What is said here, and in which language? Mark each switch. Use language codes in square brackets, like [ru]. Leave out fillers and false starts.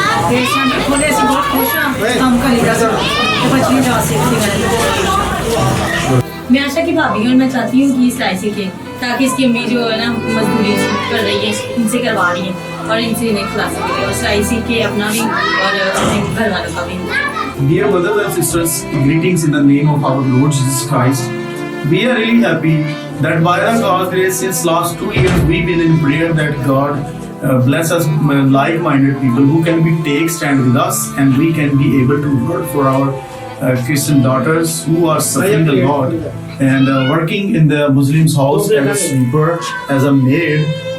[pa] ਤੇ ਸੈਂਟਰ ਖੋਲੇ ਅਸੀਂ ਬਹੁਤ ਖੁਸ਼ ਹਾਂ ਕੰਮ ਕਰੀਦਾ ਤੇ ਬੱਚੀ ਜਾ ਸਕती है। [hi] मैं आशा की भाभी हूँ और मैं चाहती हूँ कि सिलाई सीखे ताकि इसकी अम्मी जो है ना मजदूरी कर रही है इनसे करवा रही है और इनसे इन्हें खिला सके और सिलाई सीख के अपना भी और अपने घर वालों का भी। [en] Dear brothers and sisters, greetings in the name of our Lord Jesus Christ. We are really happy that by the God's grace, since last 2 years, we've been in prayer that God bless us like-minded people who can be take stand with us, and we can be able to work for our Christian daughters who are suffering a lot and working in the Muslims' house as a sweeper, as a maid.